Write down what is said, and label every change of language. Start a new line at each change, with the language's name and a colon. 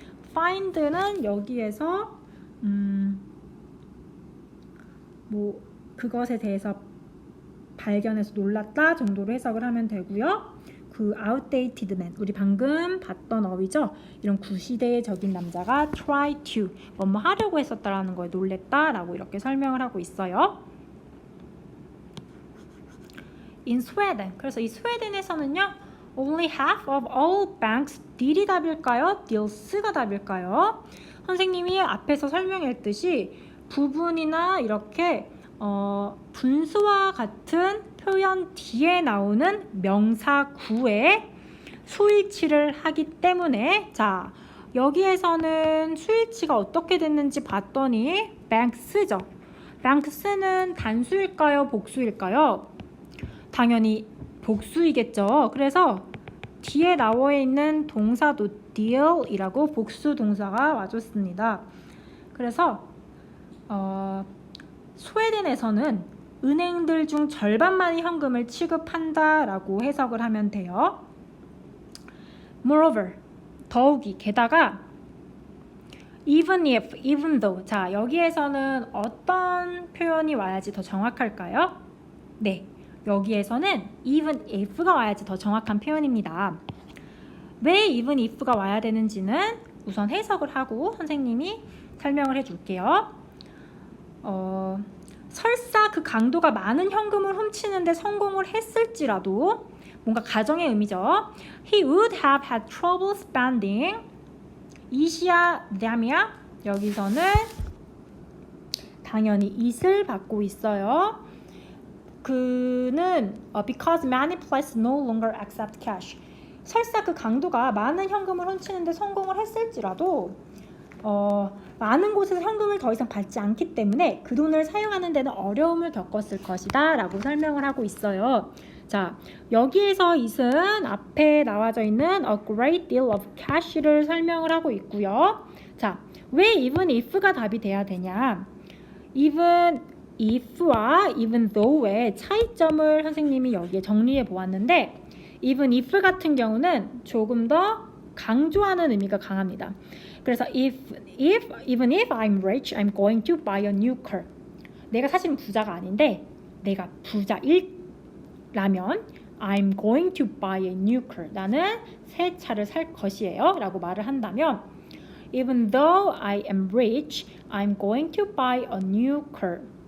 Korean: find는 여기에서 뭐 그것에 대해서 발견해서 놀랐다 정도로 해석을 하면 되고요. 그
English: outdated man,
Korean: 우리 방금 봤던 어휘죠. 이런 구시대적인 남자가
English: try to,
Korean: 뭐뭐 하려고 했었다라는 거에 놀랬다라고 이렇게 설명을 하고 있어요.
English: In Sweden,
Korean: 그래서 이 스웨덴에서는요,
English: only half of all banks, did이 답일까요?
Korean: deals가 답일까요? 선생님이 앞에서 설명했듯이 부분이나 이렇게 분수와 같은 표현 뒤에 나오는 명사 구에 수일치를 하기 때문에 자, 여기에서는 수일치가 어떻게 됐는지 봤더니 banks죠. banks는 단수일까요? 복수일까요? 당연히 복수이겠죠. 그래서 뒤에 나와 있는 동사도 deal이라고 복수 동사가 와줬습니다. 그래서 스웨덴에서는 은행들 중 절반만이 현금을 취급한다라고 해석을 하면 돼요.
English: Moreover,
Korean: 더욱이 게다가
English: even if, even though.
Korean: 자, 여기에서는 어떤 표현이 와야지 더 정확할까요? 네, 여기에서는 even if가 와야지 더 정확한 표현입니다. 왜 even if가 와야 되는지는 우선 해석을 하고 선생님이 설명을 해줄게요. 설사 그 강도가 많은 현금을 훔치는데 성공을 했을지라도 뭔가 가정의 의미죠.
English: He would have had trouble spending. 이시야 dam이야.
Korean: 여기서는 당연히 it을 받고 있어요. 그는
English: because many places no longer accept cash.
Korean: 설사 그 강도가 많은 현금을 훔치는데 성공을 했을지라도 많은 곳에서 현금을 더 이상 받지 않기 때문에 그 돈을 사용하는 데는 어려움을 겪었을 것이다 라고 설명을 하고 있어요. 자, 여기에서 it은 앞에 나와져 있는
English: a great deal of cash
Korean: 를 설명을 하고 있고요. 자, 왜 even if가 답이 돼야 되냐? even if와 even though의 차이점을 선생님이 여기에 정리해 보았는데 even if 같은 경우는 조금 더 강조하는 의미가 강합니다. 그래서
English: even if I'm rich, I'm going to buy a new car.
Korean: 내가 사실은 부자가 아닌데 내가 부자일라면
English: I'm going to buy a new car.
Korean: 나는 새 차를 살 것이에요 라고 말을 한다면
English: even though I am rich, I'm going to buy a new car.